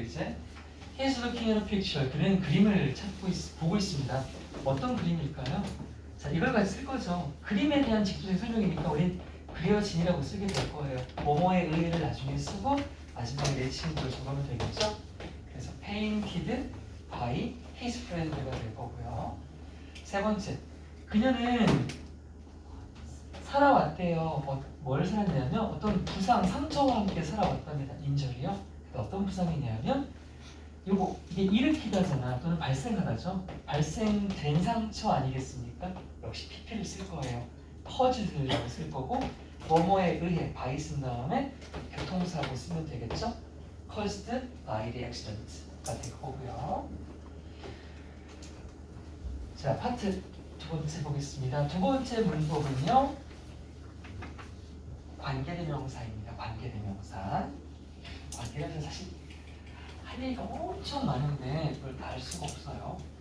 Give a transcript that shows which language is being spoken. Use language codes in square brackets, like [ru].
[ko] 이제 [en] He's looking at a picture. [ko] 그는 그림을 보고 있습니다. 어떤 그림일까요? 자, 이걸 같이 쓸 거죠. 그림에 대한 직접적인 설명이니까 우린 그려진이라고 쓰게 될 거예요. 뭐뭐에 의해를 나중에 쓰고 마지막에 내 친구를 적으면 되겠죠? 그래서 [en] painted by his friend가 [ko] 될 거고요. 세 번째, 그녀는 살아왔대요. 뭘 살았냐면 어떤 부상, 상처와 함께 살아왔답니다. 인절이요. 어떤 부상이냐면 이게 일으키다잖아 또는 발생하다죠. 발생된 상처 아니겠습니까? 역시 PP를 쓸 거예요. 퍼즐이라고 쓸 거고 뭐뭐에 의해 by 쓴 다음에 교통사고 쓰면 되겠죠. [en] caused by the accident가 [ko] 될 거고요. 자, 파트 두 번째 보겠습니다. 두 번째 문법은요. 관계대명사입니다. 관계대명사. 관계대명사 사실 할 얘기가 엄청 많은데 그걸 다 할 수가 없어요.